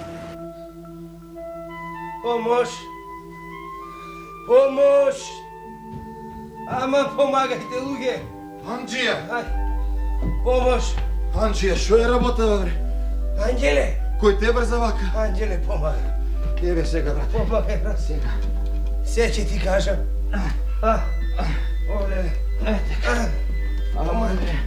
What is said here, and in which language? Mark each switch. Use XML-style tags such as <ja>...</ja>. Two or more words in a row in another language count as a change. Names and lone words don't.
<sr>Pomoć! Pomoć! Aman pomagajte luge! Anđija! Aj, pomoć! Anđija, što je rabota, bre? Anđele! Koji te brza vaka? Anđele, pomagaj! Jebe se ga, brate. Pomagaj, brate! Sve će ti kažem. Ovdje. Aman, bre.</sr>